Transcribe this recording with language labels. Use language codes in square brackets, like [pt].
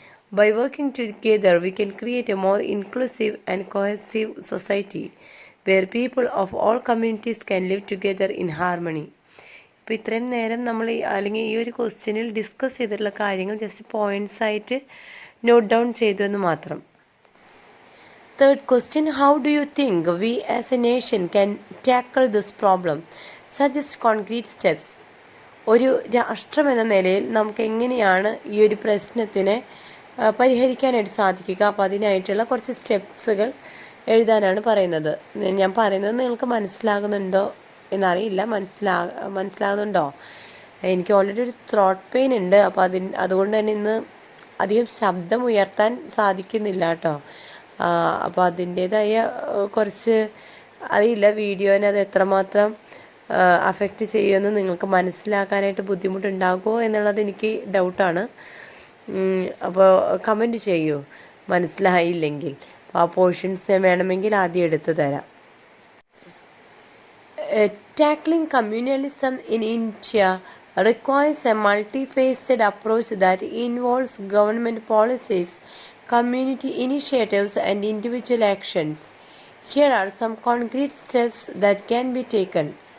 [en] By working together, we can create a more inclusive and cohesive society where people of all communities can live together in harmony. [ml] ഇപ്പോൾ ഇത്രയും നേരം നമ്മൾ അല്ലെങ്കിൽ ഈ ഒരു ക്വസ്റ്റ്യനിൽ ഡിസ്കസ് ചെയ്തിട്ടുള്ള കാര്യങ്ങൾ ജസ്റ്റ് പോയിന്റ്സ് ആയിട്ട് നോട്ട് ഡൗൺ ചെയ്തു എന്ന് മാത്രം. [en] Third question, how do you think we as a nation can tackle this problem? Suggest concrete steps. [ml] ഒരു രാഷ്ട്രം എന്ന നിലയിൽ നമുക്ക് എങ്ങനെയാണ് ഈ ഒരു പ്രശ്നത്തിനെ പരിഹരിക്കാനായിട്ട് സാധിക്കുക? അപ്പോൾ അതിനായിട്ടുള്ള കുറച്ച് സ്റ്റെപ്സുകൾ എഴുതാനാണ് പറയുന്നത്. ഞാൻ പറയുന്നത് നിങ്ങൾക്ക് മനസ്സിലാകുന്നുണ്ടോ എന്നറിയില്ല. മനസ്സിലാകുന്നുണ്ടോ? എനിക്ക് ഓൾറെഡി ഒരു ത്രോട്ട് പെയിൻ ഉണ്ട്. അപ്പോൾ അതുകൊണ്ട് തന്നെ ഇന്ന് അധികം ശബ്ദം ഉയർത്താൻ സാധിക്കുന്നില്ല കേട്ടോ. അപ്പോൾ അതിൻ്റേതായ കുറച്ച് അറിയില്ല വീഡിയോനെ അത് എത്രമാത്രം അഫക്റ്റ് ചെയ്യുമെന്ന് നിങ്ങൾക്ക് മനസ്സിലാക്കാനായിട്ട് ബുദ്ധിമുട്ടുണ്ടാകുമോ എന്നുള്ളത് എനിക്ക് ഡൗട്ടാണ്. അപ്പോൾ കമൻറ്റ് ചെയ്യൂ മനസ്സിലായില്ലെങ്കിൽ. അപ്പോൾ ആ പോർഷൻസ് വേണമെങ്കിൽ ആദ്യം എടുത്തു തരാം. [en] Tackling communalism in India requires a multifaceted approach that involves government policies, community initiatives, and individual actions. Here are some concrete steps that can be taken.